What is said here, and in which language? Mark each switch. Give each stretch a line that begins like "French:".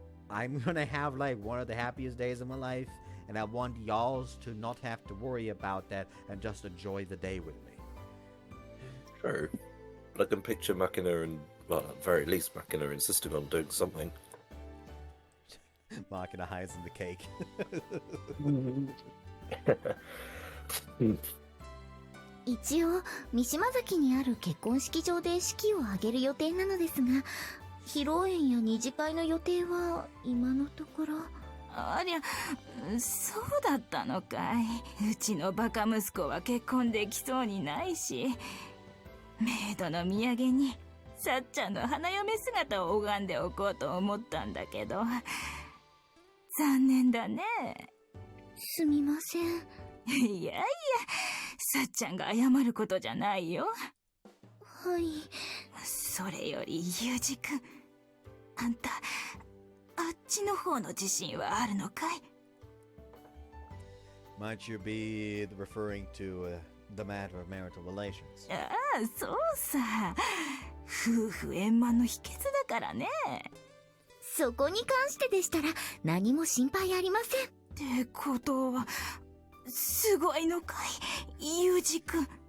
English: I'm gonna have like one of the happiest days of my life, and I want y'all to not have to worry about that and just enjoy the day with me. True. But I can picture Machina and, well, at the very least, Machina insisting on doing something. Machina hides in the cake.
Japanese: 一応三島崎にある結婚式場で式を挙げる予定なのですが、披露宴や二次会の予定は今のところ。ありゃ、そうだったのかい。うちのバカ息子は結婚できそうにないし、メイドの土産にさっちゃんの花嫁姿を拝んでおこうと思ったんだけど、残念だね。すみません。いやいや、さっちゃんが謝ることじゃないよ。はい。それよりユージ君、あんた、あっちの方の自信はあるのかい？
English: Might you be referring to the matter of marital relations?
Japanese: ああ、そうさ。夫婦円満の秘訣だからね。そこに関してでしたら何も心配ありません。ってことは、すごいのかい、ユージ君。